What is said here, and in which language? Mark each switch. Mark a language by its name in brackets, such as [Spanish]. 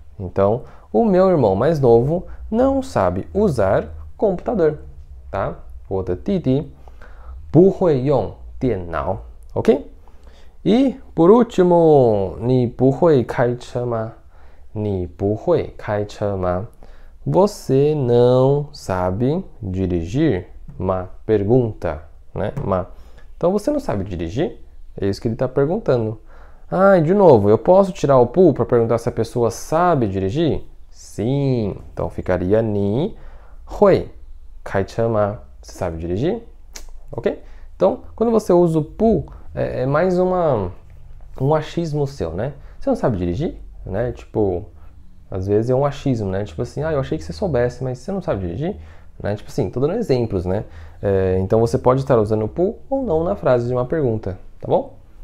[Portuguese] Então o meu irmão mais novo não sabe usar computador, tá? [Chinese] 我的弟弟不会用电脑 ok? [Portuguese] E por último, [Chinese] 你不会开车吗? 你不会开车吗? [Portuguese] Você não sabe dirigir? Uma pergunta, né? Então você não sabe dirigir? É isso que ele está perguntando. Ah, e de novo, eu posso tirar o pu para perguntar se a pessoa sabe dirigir? Sim. Então ficaria [Chinese] 你会开车吗? [Portuguese] Você sabe dirigir? Ok? Então, quando você usa o pu, é mais um achismo seu, né? Você não sabe dirigir? Né? Tipo, às vezes é um achismo, né? Tipo assim, eu achei que você soubesse, mas você não sabe dirigir? Né? Tipo assim, tô dando exemplos, né? Então você pode estar usando o pu ou não na frase de uma pergunta, tá bom?